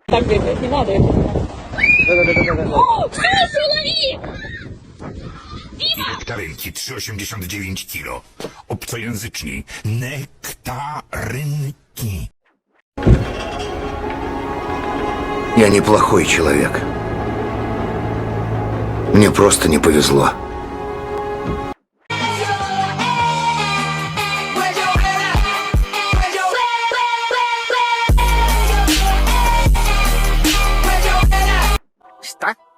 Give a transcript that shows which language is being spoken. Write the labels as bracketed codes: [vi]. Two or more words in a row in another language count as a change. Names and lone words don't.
[ru] Не надо, я понимаю. [pl] Nektarynki 3,89 kg. Obcojęzyczni. Nektarynki. [ru] Я неплохой человек. Мне просто не повезло. Что?